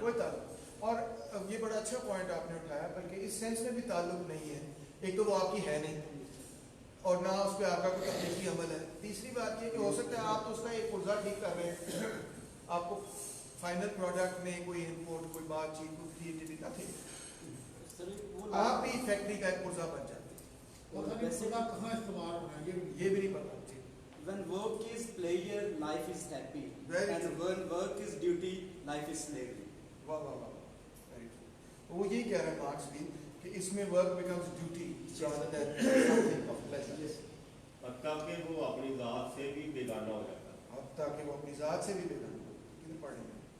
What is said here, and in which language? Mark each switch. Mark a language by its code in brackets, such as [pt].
[ur] کوئی تعلق، اور یہ بڑا اچھا پوائنٹ آپ نے اٹھایا، بلکہ اس سینس میں بھی تعلق نہیں ہے، ایک تو وہ آپ کی ہے نہیں اور نہ اس پہ آپ کا کوئی تخلیقی عمل ہے، تیسری بات یہ کہ ہو سکتا ہے آپ تو اس کا ایک پرزہ ٹھیک کر رہے ہیں، آپ کو فائنل پروڈکٹ میں کوئی انپوٹ، کوئی بات چیت، کوئی کریٹیوٹی نتھنگ، آپ بھی فیکٹری کا ایک پرزہ بن جاتے ہیں، کہاں استعمال ہونا ہے یہ بھی نہیں پتا۔ [en] When work is pleasure, life is happy. Very And true. when work is duty, life is slavery. [ur] واہ واہ واہ، ویری ٹرو، وہ یہی کہہ رہے ہیں مارکس بھی کہ اس میں [en] work becomes duty rather than something of pleasure، [ur] حتیٰ کہ وہ اپنی ذات سے بھی بیگانہ ہو جاتا ہے، حتیٰ کہ وہ اپنی ذات سے بھی بیگانہ ہو، کتنے پڑھیں گے